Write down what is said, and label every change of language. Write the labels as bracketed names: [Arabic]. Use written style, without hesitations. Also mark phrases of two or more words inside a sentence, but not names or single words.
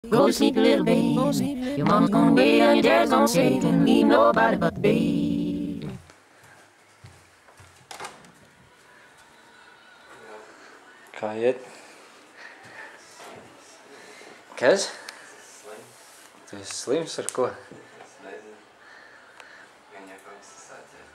[English] Go to sleep, little baby. Your mama's gonna wait and your dad's gonna say, and leave nobody but the baby. [Latvian] Kā iet? Kas? Tu esi slims ar ko? Es nezinu. Viņa kaut kas sācies.